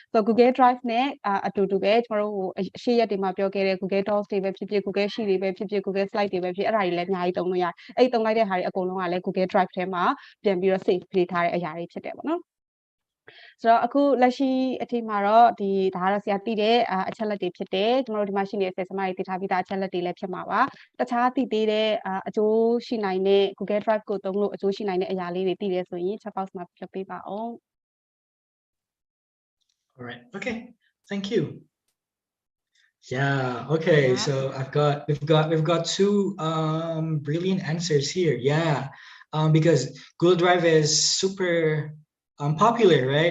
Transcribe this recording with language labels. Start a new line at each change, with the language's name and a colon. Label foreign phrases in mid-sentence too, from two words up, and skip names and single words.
Burmese: ဆိုတော့ Google Drive နဲ့အတူတူပဲကျွန်တော်တို့အရှိရက်တွေမှာပြောခဲ့တဲ့ Google Docs တွေပဲဖြစ်ဖြစ် Google Sheet တွေပဲဖြစ်ဖြစ် Google Slide တွေပဲဖြစ်အဲ့ဒါတွေလည်းအများကြီးသုံးလို့ရတယ်အဲ့သုံးလိုက်တဲ့ဟာတွေအကုန်လုံးကလည်း Google Drive ထဲမှာပြန်ပြီးတော့ save ပေးထားတဲ့အရာတွေဖြစ်တယ်ပေါ့နော်ဆိုတော့အခုလက်ရှိအထိမှာတော့ဒါကတော့ဆရာသိတဲ့အချက်လက်တွေဖြစ်တယ်ကျွန်တော်တို့ဒီမှာရှိနေတဲ့ဆရာမတွေသိထားပြီးသားအချက်လက်တွေလည်းဖြစ်မှာပါတခြားသိသေးတဲ့အကျိုးရှိနိုင်တဲ့ Google Drive ကိုသုံးလို့အကျိုးရှိနိုင်တဲ့အရာလေးတွေသိတယ်ဆိုရင်
English: chat box
Burmese: မှာပြပေးပါအောင်
English: All right. Okay. Thank you. Yeah. Okay. Yeah. So we've got two brilliant answers here. Yeah. Because Google Drive is super popular, right?